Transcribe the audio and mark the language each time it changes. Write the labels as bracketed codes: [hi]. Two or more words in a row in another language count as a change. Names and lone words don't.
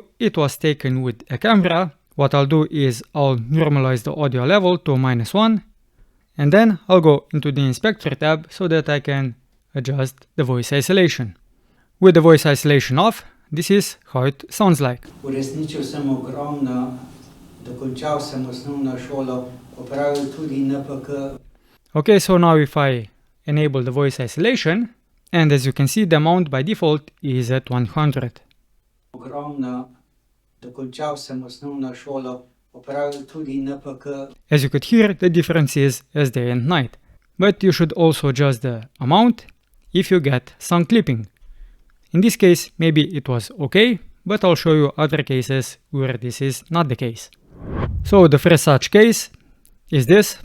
[en] It was taken with a camera. What I'll do is I'll normalize the audio level to -1, and then I'll go into the inspector tab so that I can adjust the voice isolation. With the voice isolation off, this is how it sounds like. [sl] Uresničil sem ogromno, dokončal sem osnovno šolo, opravil tudi NPK. [en] Okay, so now if I enable the voice isolation, and as you can see, the amount by default is at 100. [sl] Ogromno, dokončal sem osnovno šolo, opravil tudi NPK. [en] As you could hear, the difference is as day and night. But you should also adjust the amount if you get some clipping. In this case, maybe it was okay, but I'll show you other cases where this is not the case. So the first such case is this.